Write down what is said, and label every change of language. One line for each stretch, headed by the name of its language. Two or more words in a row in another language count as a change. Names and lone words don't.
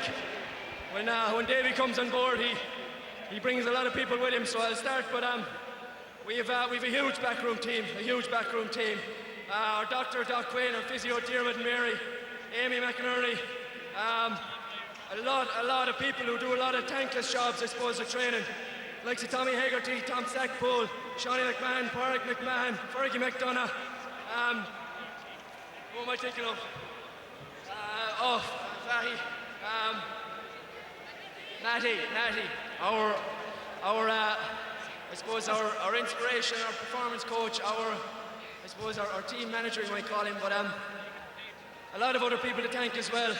English: When Davy comes on board, he brings a lot of people with him. So I'll start, but we've a huge backroom team, Our doctor, Doc Quinn, our physio, Diarmid and Mary, Amy McInerney, a lot of people who do a lot of thankless jobs, I suppose, of training. Like Tommy Hegarty, Tom Sackpool, Shawnee McMahon, Pádraig McMahon, Fergie McDonough. Who am I thinking of? Fahy. Natty. Our I suppose our inspiration, our performance coach, our team manager, you might call him, but a lot of other people to thank as well.